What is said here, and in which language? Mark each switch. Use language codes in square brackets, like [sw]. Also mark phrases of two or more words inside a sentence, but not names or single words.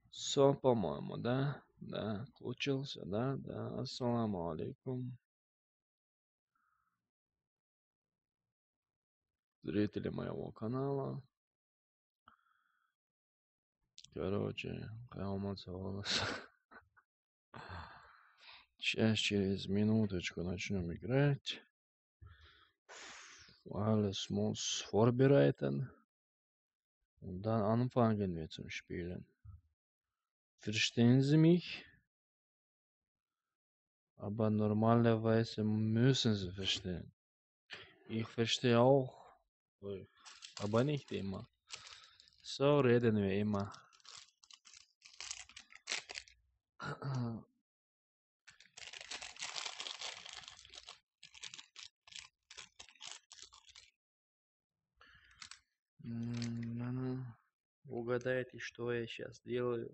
[ru] Все, по-моему, да? Да, включился, да? Да. [ar] السلام عليكم. [ru] Зрители моего канала. Короче, волос. Сейчас через минуточку начнем играть. [de] Alles muss vorbereiten. Und dann anfangen wir zum Spielen. Verstehen Sie mich? Aber normalerweise müssen Sie verstehen. Ich verstehe auch euch, aber nicht immer. So reden wir immer. [ru] Угадайте, что я сейчас делаю.